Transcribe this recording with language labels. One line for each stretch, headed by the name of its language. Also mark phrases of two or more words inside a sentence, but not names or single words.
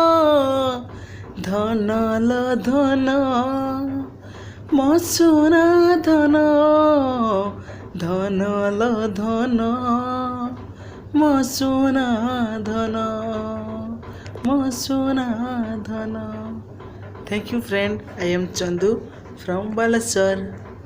Odia: ଧନଲ ଧନ ମୋ ସୁନା ଧନ ଧନଲ ଧନ ମୋ ସୁନା ଧନ ମୋ ସୁନା ଧନ।
English: Thank you friend. I am Chandu from Balasar.